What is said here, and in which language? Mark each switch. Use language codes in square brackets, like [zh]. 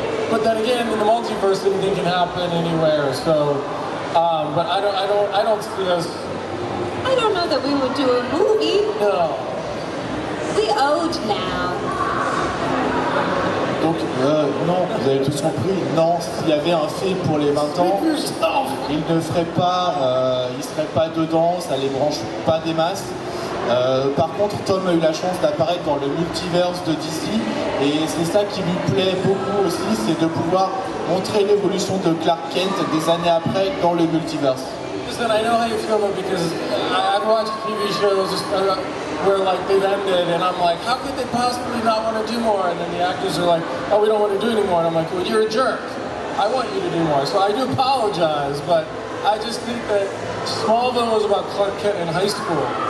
[en] But then again, in the multiverse, anything can happen anywhere. So, but I don't see us. I don't know that we would do a movie. No. We owed now. [fr] Donc, non, vous avez tous compris, non, s'il y avait un film pour les 20 ans, il ne ferait pas, il serait pas dedans, ça les branche pas des masses. Par contre, Tom a eu la chance d'apparaître dans le multiverse de DC, et c'est ça qui lui plaît beaucoup aussi, c'est de pouvoir montrer l'évolution de Clark Kent des années après dans le multiverse. [en] Listen, I know how you feel though, because I've watched TV shows where like they've ended, and I'm like, how could they possibly not want to do more? And then the actors are like, oh, we don't want to do anymore. And I'm like, well, you're a jerk. I want you to do more. So I do apologize, but I just think that Smallville was about Clark Kent in high school.